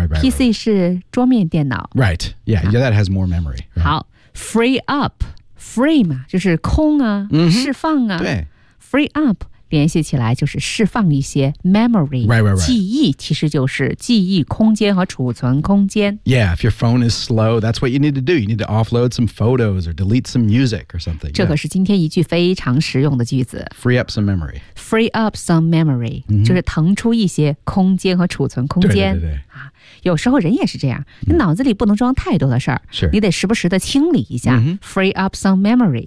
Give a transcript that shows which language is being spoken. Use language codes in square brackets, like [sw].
[zh] PC 是桌面电脑。 [en] Right. Yeah, that has more memory.、Right. [zh] 好 ，free up, free 嘛，就是空啊， mm-hmm. 释放啊。对，free up 联系起来就是释放一些 memory， [en] right. [zh] 记忆其实就是记忆空间和储存空间。 [en] Yeah, if your phone is slow, that's what you need to do. You need to offload some photos or delete some music or something. [zh] 这可是今天一句非常实用的句子。 [en] Free up some memory. Free up some memory,、 mm-hmm. [zh] 就是腾出一些空间和储存空间。对对对对、啊、有时候人也是这样、mm-hmm. 你脑子里不能装太多的事儿，你得时不时的清理一下、 mm-hmm. [en] Free up some memory、